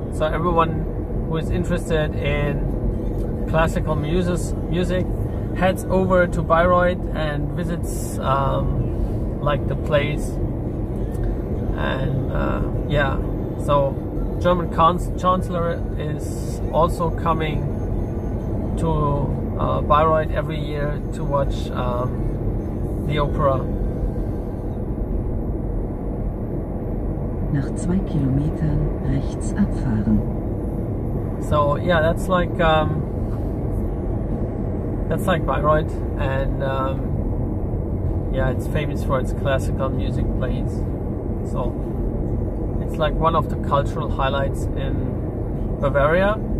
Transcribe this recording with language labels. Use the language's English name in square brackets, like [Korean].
[English] So everyone who is interested in classical music heads over to Bayreuth and visits like the place. And yeah, so German Chancellor is also coming to Bayreuth every year to watch the opera. [German] Nach 2 Kilometern rechts abfahren. [English] So yeah, that's like Bayreuth, and yeah, it's famous for its classical music plays. So it's like one of the cultural highlights in Bavaria.